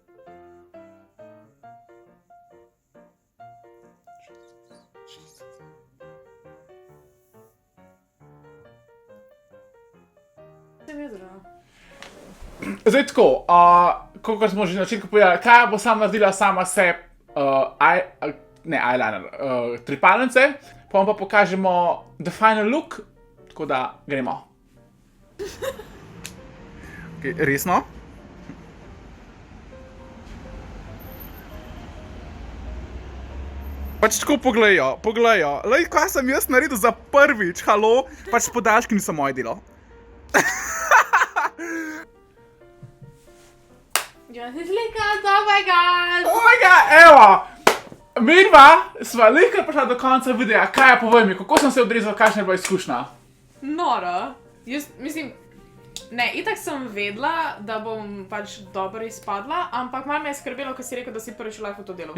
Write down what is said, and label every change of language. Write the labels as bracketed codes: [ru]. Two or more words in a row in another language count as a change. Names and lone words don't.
[sl] Zdaj tako, kot smo že na začetku povedali, kaj bo sama naredila sama se, eyeliner, trepalnice, pa vam pa pokažemo [en] the final look, [sl] tako da gremo. Ok, resno? Pač tako pogledajo, lej, kaj sem jaz naredil za prvič, halo, pač podaljški niso moje delo. [en] Just slikati, oh my god! Oh my god, [sl] evo! Midva sva lihkar prišla do konca videa, kaj povej mi, kako sem se odrezal, kakšna je bila izkušnja? Noro. Jaz, mislim, ne, itak sem vedela, da bom pač dobro izpadla, ampak malo me je skrbelo, ko si rekel, da si prvič v lifeu to delal.